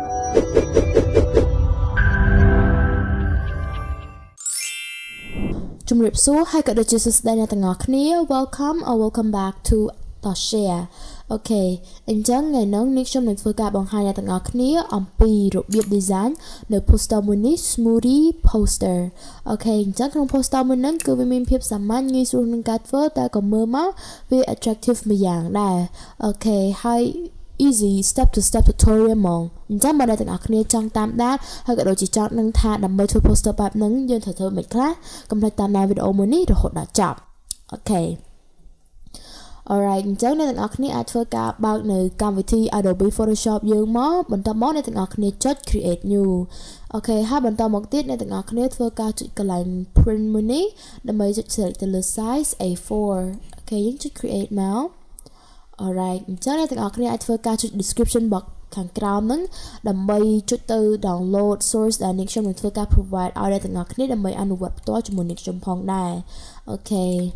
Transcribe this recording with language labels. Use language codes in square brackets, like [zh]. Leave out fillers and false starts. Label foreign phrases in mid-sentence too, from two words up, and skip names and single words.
[km] ជំរាបសួរហើយក៏ដូចជាសួស្តីអ្នកទាំងអស់គ្នា [en] welcome or welcome back to TOSSHAREKH [km] អូខេអញ្ចឹងថ្ងៃនេះនេះខ្ញុំនឹងធ្វើការបង្ហាញអ្នកទាំងអស់គ្នាអំពីរបៀប design នៅ poster មួយនេះ [en] Smoothie poster [km] អូខេអញ្ចឹងក្នុង poster មួយហ្នឹងគឺវាមាន ភាពសាមញ្ញងាយស្រួលក្នុងការធ្វើតែក៏មើលមកវា attractive មួយយ៉ាងដែរអូខេហើយ [en] easy step to step tutorial [km] ហ្មងអញ្ចឹងបើអ្នកទាំងអស់គ្នាចង់តាមដានហើយក៏ដូច ជាចង់ដឹងថាដើម្បីធ្វើ poster បែបហ្នឹងយើងត្រូវធ្វើមិនខ្លះកុំភ្លេចតាមដានវីដេអូមួយនេះរហូតដល់ចប់អូខេ alright អញ្ចឹងអ្នកទាំងអ ស់គ្នាអាចធ្វើការបើកនៅកម្មវិធី Adobe Photoshop យើងមកបន្ទាប់មកអ្នកទាំងអស់គ្នាចុច [en] create new [km] អូខេហើយបន្តមកទៀតអ្នកទាំងអស់គ្នាធ្វើការចុចកន្លែង print មួយនេះដើម្បីចុច select ទៅលើ size A4 អូខេយើងចុច create មក alright អញ្ចឹងអ្នកទាំងអស់គ្នាអាចធ្វើការចុច [en] description box [km] ខាងក្រោមហ្នឹងដើម្បីចុចទៅ [en] download source [km] ដែលអ្នកខ្ញុំនឹងធ្វើការ provide ឲ្យអ្នកទាំងអស់គ្នាដើម្បីអនុវត្តផ្ទាល់ជាមួយអ្នកខ្ញុំផងដែរអូខេ